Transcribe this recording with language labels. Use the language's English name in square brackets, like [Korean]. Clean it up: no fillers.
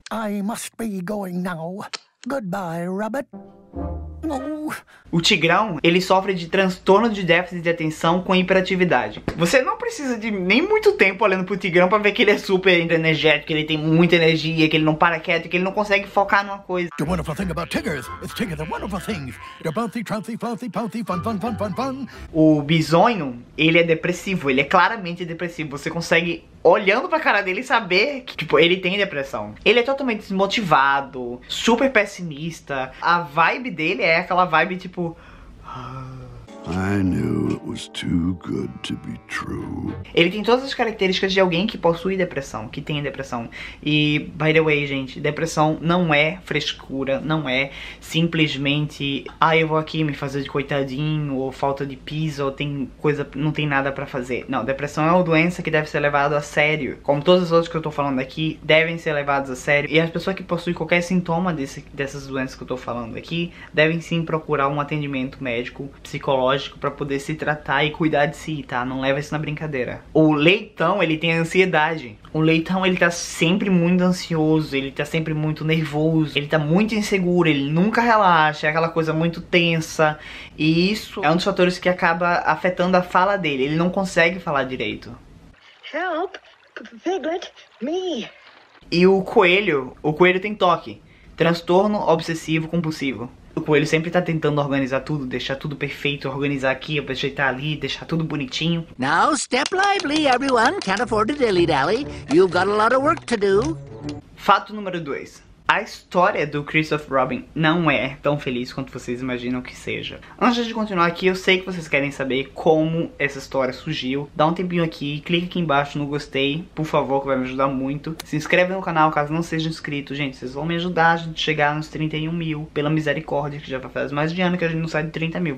[English] I must be going now. Goodbye, Rabbit. [Portuguese] Oh. O Tigrão, ele sofre de transtorno de déficit de atenção com hiperatividade. Você não precisa de nem muito tempo olhando pro Tigrão pra ver que ele é super energético, que ele tem muita energia, que ele não para quieto, que ele não consegue focar numa coisa. [English] The wonderful thing about tigers is tigers are wonderful things. They're bouncy, trouncy, flouncy, pouncy, fun, fun, fun, fun, fun. [Portuguese] O Bisonho, ele é depressivo, ele é claramente depressivo. Você consegue, olhando pra cara dele, saber que, tipo, ele tem depressão. Ele é totalmente desmotivado, super pessimista. A vibe dele é aquela vibe, tipo... [English] I knew it was too good to be true. [Portuguese] Ele tem todas as características de alguém que possui depressão, que tem depressão. E, [English] by the way, [Portuguese] gente, depressão não é frescura, não é simplesmente eu vou aqui me fazer de coitadinho, ou falta de piso, ou tem coisa, não tem nada pra fazer. Não, depressão é uma doença que deve ser levada a sério. Como todas as outras que eu tô falando aqui, devem ser levadas a sério. E as pessoas que possuem qualquer sintoma dessas doenças que eu tô falando aqui, devem sim procurar um atendimento médico, psicológico, pra poder se tratar e cuidar de si, tá? Não leva isso na brincadeira. O Leitão, ele tem ansiedade. O Leitão, ele tá sempre muito ansioso, ele tá sempre muito nervoso, ele tá muito inseguro, ele nunca relaxa, é aquela coisa muito tensa. E isso é um dos fatores que acaba afetando a fala dele. Ele não consegue falar direito. [English] Help, Piglet, me. [Portuguese] E o coelho tem TOC, transtorno obsessivo compulsivo. O coelho sempre tá tentando organizar tudo, deixar tudo perfeito, organizar aqui, ajeitar ali, deixar tudo bonitinho. [English] Now step lively, everyone. Can't afford to dilly-dally. You've got a lot of work to do. [Portuguese] Fato número 2. A história do Christopher Robin não é tão feliz quanto vocês imaginam que seja. Antes de continuar aqui, eu sei que vocês querem saber como essa história surgiu. Dá um tempinho aqui, clica aqui embaixo no gostei, por favor, que vai me ajudar muito. Se inscreve no canal caso não seja inscrito, gente. Vocês vão me ajudar a gente chegar nos 31 mil, pela misericórdia, que já faz mais de ano que a gente não sai de 30 mil.